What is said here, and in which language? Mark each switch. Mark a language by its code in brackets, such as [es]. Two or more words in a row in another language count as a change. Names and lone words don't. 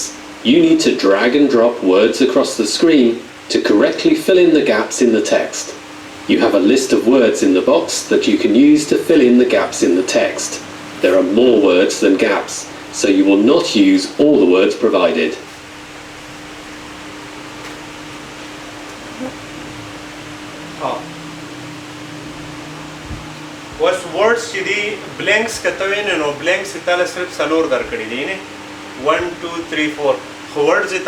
[en] You need to drag and drop words across the screen to correctly fill in the gaps in the text. You have a list of words in the box that you can use to fill in the gaps in the text. There are more words than gaps, so you will not use all the words provided. [ps] اوس ورډز چې دي بلینکس که ته وینې نو بلینکس یې تاله صرف 4 درکړي دي نه 1 2 3 4 خو ورډز یې